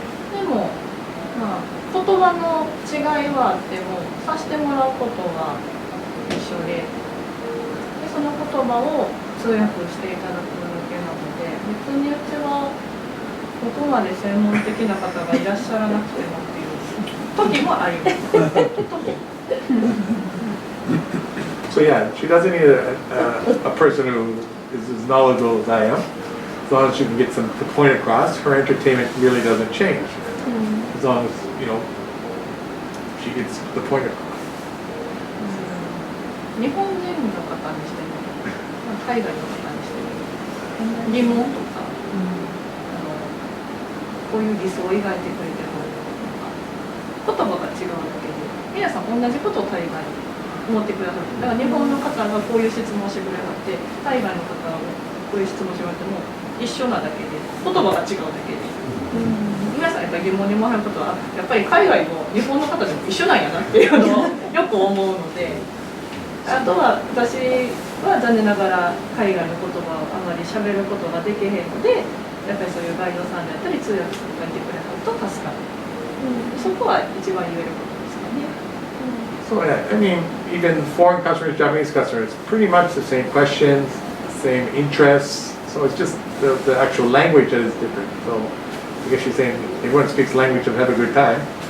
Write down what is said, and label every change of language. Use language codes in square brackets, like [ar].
[ja] でも言葉の違いはあってもさしてもらうことは一緒で、その言葉を通訳していただくだけなので、別にうちはここまで専門的な方がいらっしゃらなくてもっていう時もあります。 [en] So yeah, she doesn't need a person who is as knowledgeable as I am. As long as she can get the point across, her entertainment really doesn't change. As long as, she gets the point across. [ja] 日本人の方にしても、海外の方にしても、疑問とか、こういう理想を描いてくれても、言葉が違うだけで、皆さん同じことを大概思ってくださる。だから日本の方がこういう質問をしてくれはって、海外の方がこういう質問をしてくれても一緒なだけで、言葉が違うだけで。皆さんやっぱり疑問に思われることは、やっぱり海外も日本の方でも一緒なんやなっていうのをよく思うので。あとは私は残念ながら海外の言葉をあまり喋ることができへんので、やっぱりそういうガイドさんであったり通訳さんがいてくれると助かる。そこは一番言えることですかね。 [en] So yeah, I mean, even foreign customers, Japanese customers, pretty much the same questions, same interests. So it's just the actual language that is different. So I guess she's saying everyone speaks language and have a good time.